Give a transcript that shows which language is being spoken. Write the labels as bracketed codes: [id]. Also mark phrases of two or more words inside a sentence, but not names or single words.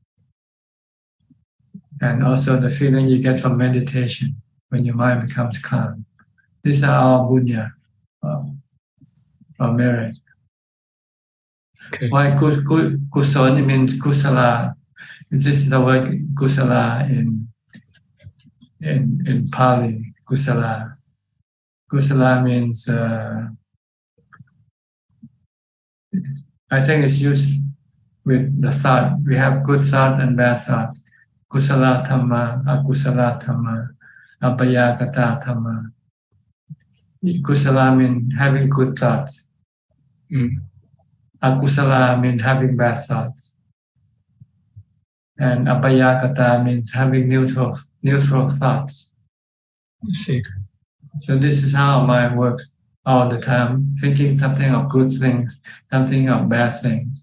[en] And also the feeling you get from meditation when your mind becomes calm. These are all bunya, or merit. Okay. Why kuson means kusala. This is the word kusala in Pali. Kusala. Kusala means I think it's used with the thought. We have good thought and bad thought. [pi] Kusala dhamma, akusala dhamma, abhijato dhamma. [en] Kusala means having good thoughts. Akusala means having bad thoughts. And abhijato means having neutral thoughts. I see. So this is how our mind works all the time, thinking something of good things, something of bad things.